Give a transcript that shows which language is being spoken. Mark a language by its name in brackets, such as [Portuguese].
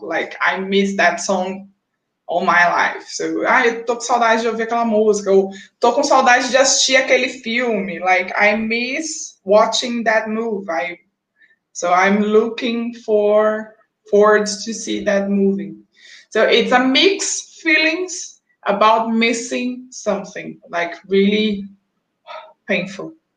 [English] Like I miss that song all my life. [Portuguese] So, eu tô com saudade de ouvir aquela música. Ou tô com saudade de assistir aquele filme. [English] Like I miss watching that movie. So I'm looking forward to see that movie. So it's a mixed feelings about missing something, like really painful.